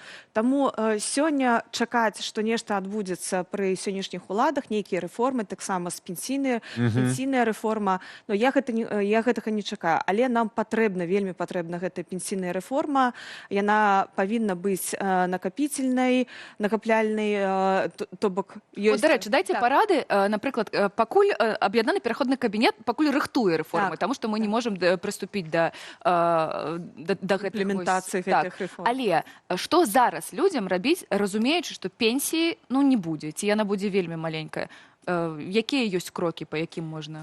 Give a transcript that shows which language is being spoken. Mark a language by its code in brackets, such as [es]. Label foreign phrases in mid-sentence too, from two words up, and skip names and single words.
[be] Таму сёння чакаць, што нешта адбудзецца пры сённяшніх уладах, нейкія рэформы, таксама з пенсійная рэформа, но я гэтага не чакаю. Але нам патрэбна, вельмі патрэбна гэтая пенсійная рэформа. Яна павінна быць накапительнай, то бок ёсць... [uk] До речі, дайте парады, наприклад, [be] пакуль аб'яднаны пераходны кабінет пакуль рыхтуе рэформы, таму што мы не можам прыступіць да гэтых імплементацыі гэтых рэформ. Але што зараз людзям рабіць, разумеючы, што пенсіі не будзе, ці яна будзе вельмі маленькая? Якія ёсць крокі, па якім можна?